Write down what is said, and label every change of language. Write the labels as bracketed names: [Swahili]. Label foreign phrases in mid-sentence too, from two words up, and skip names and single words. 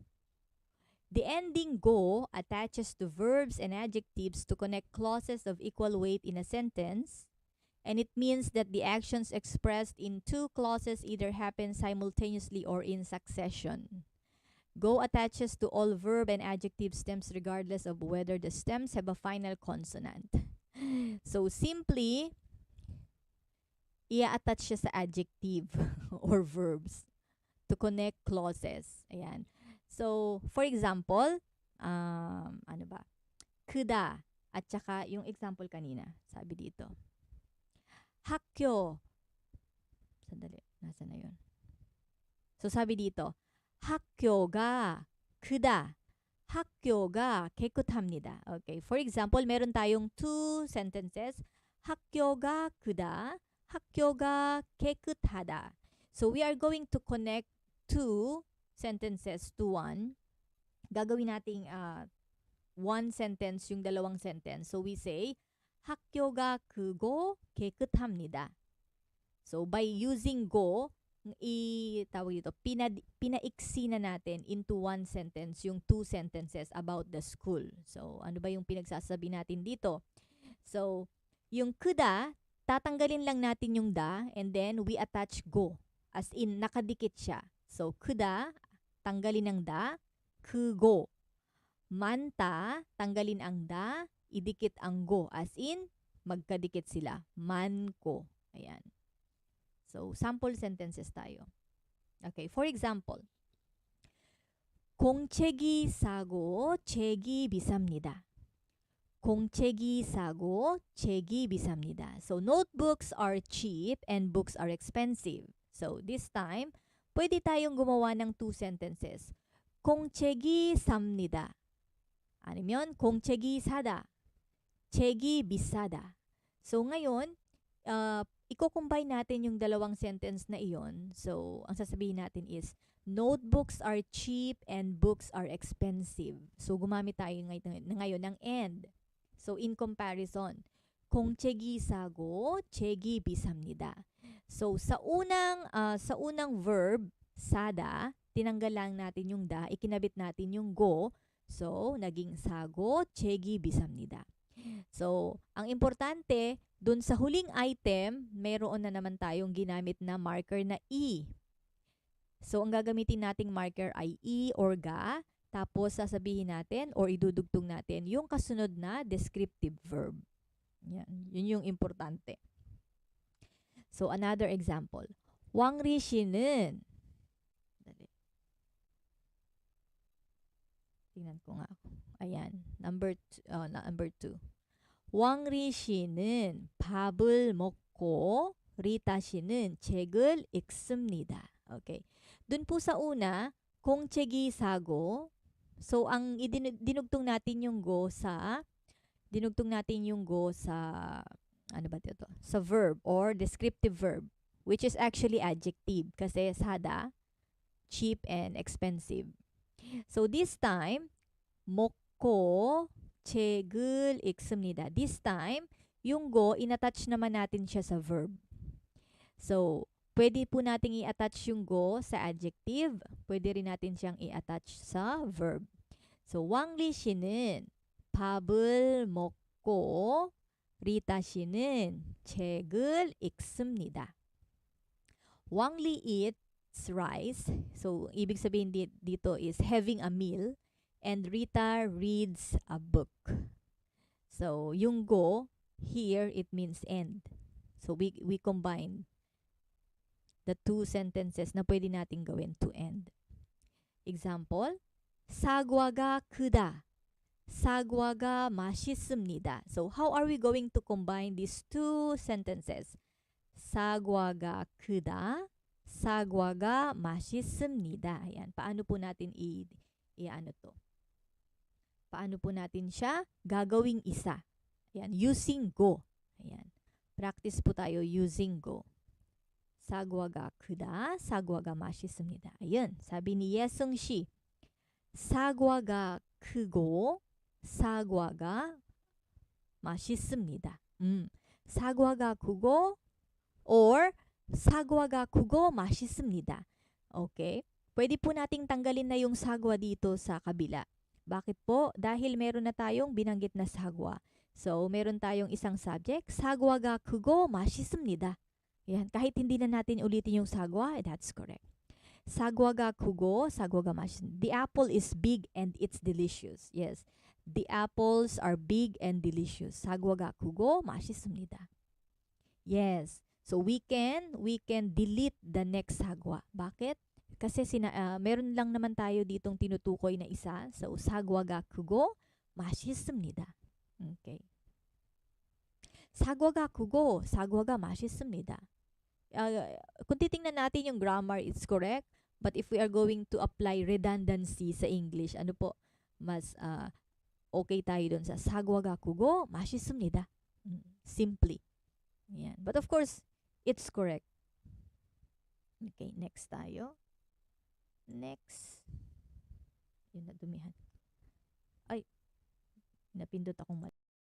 [English] The ending go attaches to verbs and adjectives to connect clauses of equal weight in a sentence, and it means that the actions expressed in two clauses either happen simultaneously or in succession. Go attaches to all verb and adjective stems regardless of whether the stems have a final consonant. So simply, [Filipino] i-attach siya sa [English] adjective or verbs to connect clauses. Ayan. So, for example, [Filipino] ano ba? 크다 at saka yung example kanina, sabi dito. 학교. Sandali, nasa na yun? So, sabi dito, [Korean] 학교가 크다. 학교가 깨끗합니다. [English] Okay, for example, [Filipino] meron tayong [English] two sentences. [Korean] 학교가 크다. 학교가 깨끗하다. [English] So, we are going to connect two sentences to one. [Filipino] Gagawin nating [English] one sentence [Filipino] yung dalawang sentence. [English] So we say, [Korean] 학교가 크고 깨끗합니다. [English] So by using go, [Filipino] tawag dito, pinaiksi na natin [English] into one sentence [Filipino] yung [English] two sentences about the school. [Filipino] So ano ba yung pinagsasabi natin dito? So yung 크다, tatanggalin lang natin yung da [English] and then we attach go. As in, [Filipino] nakadikit siya. So 크다, tanggalin ang da, 크고. [Korean] 많다, [Filipino] tanggalin ang da, idikit ang go. [English] As in, [Filipino] magkadikit sila. 많고. Ayan. So, sample sentences tayo. [English] Okay, for example, [Korean] 공책이 싸고 책이 비쌉니다. 공책이 싸고 책이 비쌉니다. [English] So notebooks are cheap and books are expensive. So this time, [Filipino] pwede tayong gumawa ng [English] two sentences. [Korean] 공책이 쌉니다. 아니면 공책이 사다. 책이 비싸다. [Filipino] So ngayon, i-combine natin yung dalawang sentence na iyon. [English] So [Filipino] ang sasabihin natin [English] is, notebooks are cheap and books are expensive. [Filipino] So gumamit tayo ngayon ng and. [English] So in comparison, [Korean] 공책이 싸고 책이 비쌉니다. [Filipino] So sa unang verb, sada, tinanggal lang natin yung da, ikinabit natin yung go. [Korean] So naging 사고 책이 비쌉니다. [Filipino] So ang importante, dun sa huling item, mayroon na naman tayong ginamit na marker na e. So ang gagamitin nating marker ay e or ga. Tapos sasabihin natin or idudugtong natin yung kasunod na descriptive verb. Yan, yun yung importante. [English] So another example. [Korean] 왕리 씨는 [Filipino] tingnan ko nga. Ayan, number 2. [Korean] 왕리 씨는 밥을 먹고 리타 씨는 책을 읽습니다. [Filipino] Okay. Dun po sa una, [Korean] 공책이 사고. [Filipino] So, ang dinugtong natin yung go sa, ano ba ito? [English] Sa verb or descriptive verb, which is actually adjective kasi sada, cheap and expensive. So, this time, [Korean] 먹고 책을 읽습니다. [English] This time, [Filipino] yung go, inattach naman natin siya sa verb. So, pwede po nating i-attach yung go sa adjective. Pwede rin natin siyang i-attach sa verb. [English] So, [Korean] 왕리 씨는 밥을 먹고 리타 씨는 책을 읽습니다. [English] 왕리 eats rice. So, [Filipino] ibig sabihin dito is having a meal. [English] And Rita reads a book. So, yung go, here, it means end. So, we combine the two sentences [Filipino] na pwede natin gawin [English] to end. Example, [Korean] 사과가 크다. 사과가 맛있습니다. [English] So, how are we going to combine these two sentences? [Korean] 사과가 크다. 사과가 맛있습니다. [Filipino] Ayan. Paano po natin i-ano to? Paano po natin siya gagawing isa? Ayan. [English] Using go. [Filipino] Ayan. Practice po tayo [English] using go. [Korean] 사과가 크다. 사과가 맛있습니다. [Filipino] Ayan. Sabi ni Yesung Shi. [Korean] 사과가 크고 사과가 맛있습니다. 사과가 크고 or 사과가 크고 맛있습니다. [English] Okay? [Filipino] Pwede po nating tanggalin na yung sagwa dito sa kabila. Bakit po? Dahil meron na tayong binanggit na sagwa. So, meron tayong isang subject. 사과가 크고 맛있습니다. Yan. Kahit hindi na natin ulitin yung sagwa, [English] that's correct. [Korean] 사과가 크고 사과가 맛있습니다. [English] The apple is big and it's delicious. Yes. The apples are big and delicious. 사과가 크고 맛있습니다. Yes. So we can delete the next sagwa. [Filipino] Bakit? Kasi meron lang naman tayo ditong tinutukoy na isa. [Korean] So 사과가 크고 맛있습니다. Okay. 사과가 크고 사과가 맛있습니다. [Filipino] Kung titingnan natin yung grammar, [English] it's correct. But if we are going to apply redundancy sa English, [Filipino] ano po, mas okay tayo dun sa [Korean] 사과가 크고 맛있습니다. [English] Simply. Yan. But of course, it's correct. Okay, next tayo. Next. [Filipino] Yun, nadumihan. Ay, napindot akong mali.